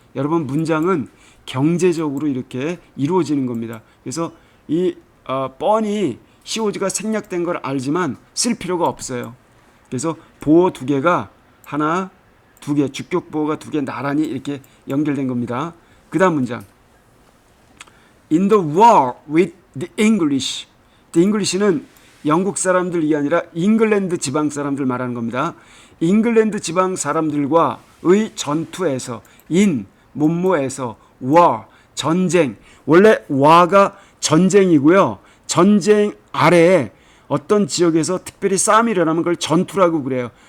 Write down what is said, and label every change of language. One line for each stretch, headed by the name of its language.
Korean: 여러분 문장은 경제적으로 이렇게 이루어지는 겁니다. 그래서 이 뻔히 he was가 생략된 걸 알지만 쓸 필요가 없어요. 그래서 보호 두 개가 하나, 두 개, 주격 보호가 두 개 나란히 이렇게 연결된 겁니다. 그 다음 문장.
English: In the war with the English.
Korean: The English는 영국 사람들이 아니라 잉글랜드 지방 사람들 말하는 겁니다. 잉글랜드 지방 사람들과 전투에서, in 뭐뭐에서, war 전쟁. 원래 war가 전쟁이고요. 전쟁 아래에 어떤 지역에서 특별히 싸움이 일어나면 그걸 전투라고 그래요.